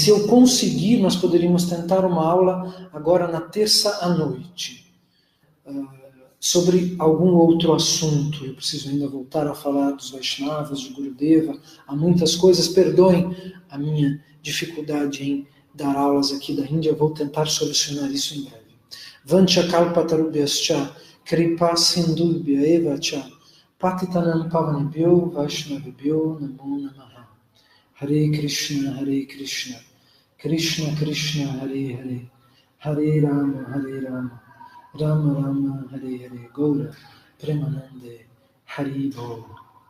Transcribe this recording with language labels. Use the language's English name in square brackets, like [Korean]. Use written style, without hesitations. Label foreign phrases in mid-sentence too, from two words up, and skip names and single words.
[Portuguese] Se eu conseguir, nós poderíamos tentar uma aula agora na terça à noite, sobre algum outro assunto. Eu preciso ainda voltar a falar dos Vaishnavas, de Gurudeva, há muitas coisas. Perdoem a minha dificuldade em dar aulas aqui da Índia, vou tentar solucionar isso em breve. [Sanskrit] वाञ्छा कल्पतरुभ्यश्च कृपा सिन्धुभ्य एव च पतितानां पावनेभ्यो वैष्णवेभ्यो नमो नमः. हरे कृष्ण, कृष्ण कृष्ण, हरे हरे, हरे राम, राम राम, हरे हरे, गौर प्रेमानन्दे, हरि बोल.